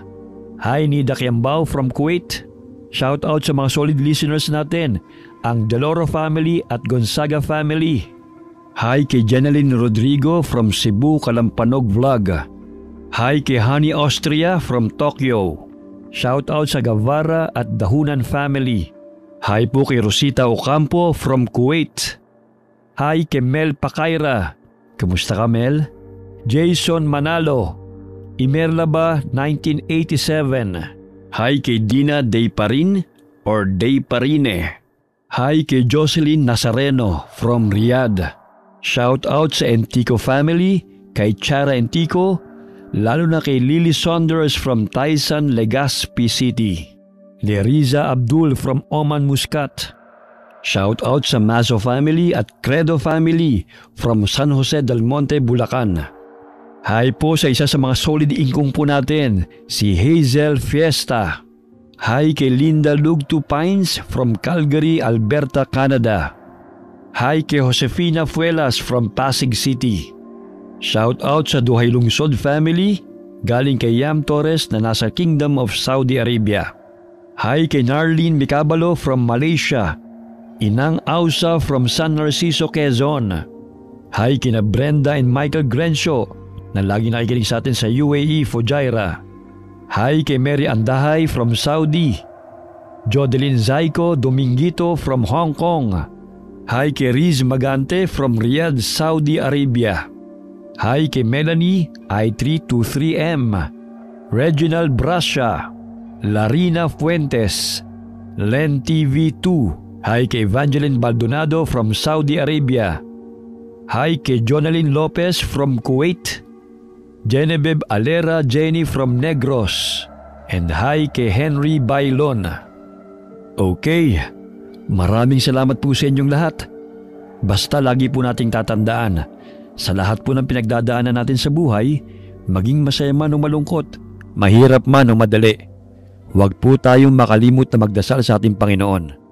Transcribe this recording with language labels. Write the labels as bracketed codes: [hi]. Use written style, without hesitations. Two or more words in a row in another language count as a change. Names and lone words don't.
[tl] Hi Nida Kiambao from Kuwait. [en] Shout out [tl] sa mga [en] solid listeners [tl] natin, ang Deloro family at Gonzaga family. Hi kay Jeneline Rodrigo from Cebu, Kalampanog Vlog. Hi kay Honey Austria from Tokyo. [en] Shout out [tl] sa Gavara at Dahunan family. Hi po kay Rosita Ocampo from Kuwait. Hi kay Mel Pakaira. Kamusta ka, Mel? Jason Manalo, Imerlaba 1987. Hi kay Dina Dayparin or Dayparine. Hi kay Jocelyn Nazareno from Riyadh. [en] Shout out [tl] sa Entico family, kay Chara Entico, lalo na kay Lily Saunders from Taisan, Legazpi City. Leriza Abdul from Oman Muscat. [en] Shout out [tl] sa Mazo family at Credo family from San Jose del Monte, Bulacan. Hi po sa isa sa mga solid ingkong po natin, si Hazel Fiesta. Hi kay Linda Lugtu Pines from Calgary, Alberta, Canada. Hi kay Josefina Fuelas from Pasig City. [en] Shout out [tl] sa Duhay Lungsod family, galing kay Yam Torres na nasa Kingdom of Saudi Arabia. Hi kay Narlene Micabalo from Malaysia. Inang Ausa from San Narciso, Quezon. Hi kina Brenda and Michael Grencio na lagi nakikinig sa atin sa UAE, Fujairah. Hi kay Mary Andahay from Saudi. Jodeline Zaiko Domingito from Hong Kong. Hi kay Riz Magante from Riyadh, Saudi Arabia. Hi kay Melanie I323M, Reginald Brasha, Larina Fuentes, Len TV2. Hi kay Evangeline Baldonado from Saudi Arabia. Hi kay Jonalyn Lopez from Kuwait. Genevieve Alera Jenny from Negros. And hi kay Henry Bailon. Okay, maraming salamat po sa inyong lahat. Basta lagi po nating tatandaan, sa lahat po ng pinagdadaanan natin sa buhay, maging masaya man o malungkot, mahirap man o madali, huwag po tayong makalimot na magdasal sa ating Panginoon.